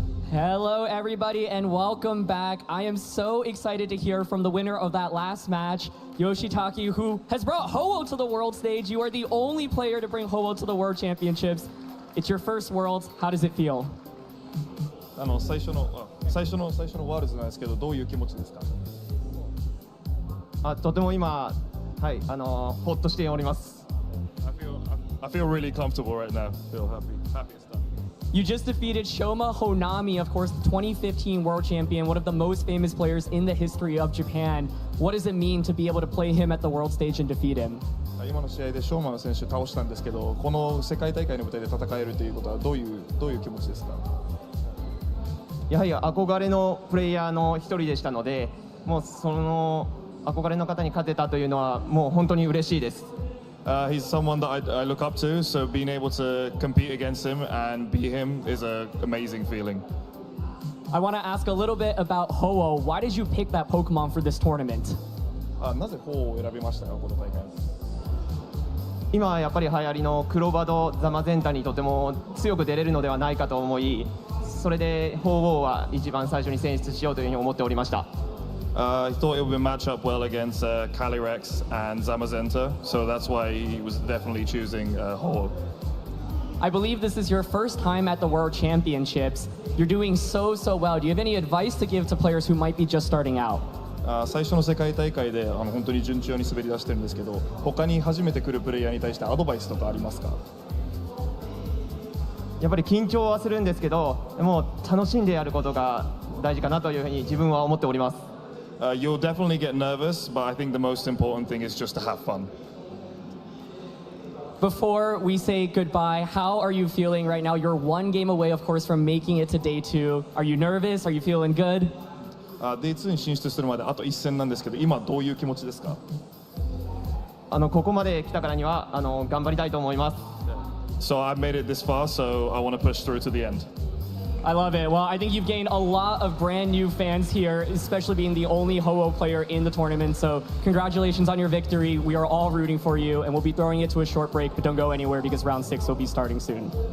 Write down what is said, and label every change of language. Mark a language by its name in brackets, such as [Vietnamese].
[English] Hello, everybody, and welcome back. I am so excited to hear from the winner of that last match, Yoshitaka, who has brought Ho-Oh to the world stage. You are the only player to bring Ho-Oh to the World Championships. It's your first Worlds. How does it feel? [Japanese] 最初のワールズなんですけど、どういう気持ちですか？とても今、はい、ほっとしております。 [English] I feel really comfortable right now. Feel happy and stuff. You just defeated Shoma Honami, of course, the 2015 world champion, one of the most famous players in the history of Japan. What does it mean to be able to play him at the world stage and defeat him? [Japanese] 今の試合でショーマン選手倒したんですけど、この世界大会の舞台で戦えるということはどういう気持ちですか？やはり憧れのプレイヤーの一人でしたので、もうその憧れの方に勝てたというのはもう本当に嬉しいです。 [English] He's someone that I look up to, so being able to compete against him and beat him is an amazing feeling. I want to ask a little bit about Ho-Oh. Why did you pick that Pokemon for this tournament? [Japanese] なぜHo-Ohを選びましたか、この大会？今やっぱり流行りのクロバドザマゼンタにとても強く出れるのではないかと思い、それでHo-Ohは一番最初に選出しようというふうに思っておりました。 [English] He thought it would match up well against Calyrex and Zamazenta, so that's why he was definitely choosing Ho-Oh. I believe this is your first time at the World Championships. You're doing so well. Do you have any advice to give to players who might be just starting out? [Japanese] 最初の世界大会で本当に順調に滑り出してるんですけど、他に初めて来るプレイヤーに対してアドバイスとかありますか？やっぱり緊張はするんですけど、もう楽しんでやることが大事かなというふうに自分は思っております。 [English] You'll definitely get nervous, but I think the most important thing is just to have fun. Before we say goodbye, how are you feeling right now? You're one game away, of course, from making it to day 2. Are you nervous? Are you feeling good? [Japanese] Day 2に進出するまであと1戦なんですけど、今どういう気持ちですか？ここまで来たからには頑張りたいと思います。 [English] So I've made it this far, so I want to push through to the end. I love it. Well, I think you've gained a lot of brand new fans here, especially being the only Ho-Oh player in the tournament. So congratulations on your victory. We are all rooting for you, and we'll be throwing it to a short break, but don't go anywhere because round 6 will be starting soon.